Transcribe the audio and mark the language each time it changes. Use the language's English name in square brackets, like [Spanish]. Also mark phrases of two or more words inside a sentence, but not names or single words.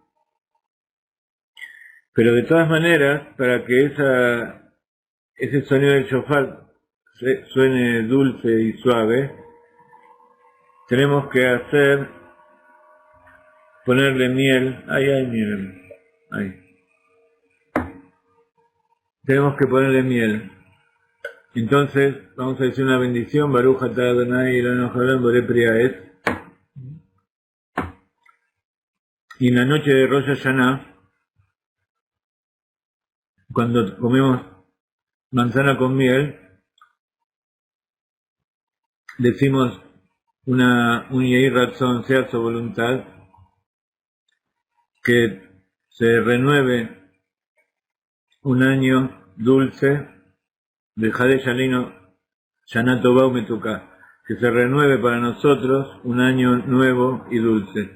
[Spanish] Pero de todas maneras, para que ese sonido del shofar suene dulce y suave, tenemos que ponerle miel. Miren, ahí. Tenemos que ponerle miel. Entonces, vamos a decir una bendición. [Hebrew] ברוך אתה אדוני אלוהינו העולם בורא פרי העץ. [Spanish] Y en la noche de Rosh Hashanah, cuando comemos manzana con miel, decimos un [Hebrew] יהי רצון, [Spanish] sea su voluntad, que se renueve un año dulce de [Hebrew] חדש עלינו שנה טובה ומתוקה, [Spanish] que se renueve para nosotros un año nuevo y dulce.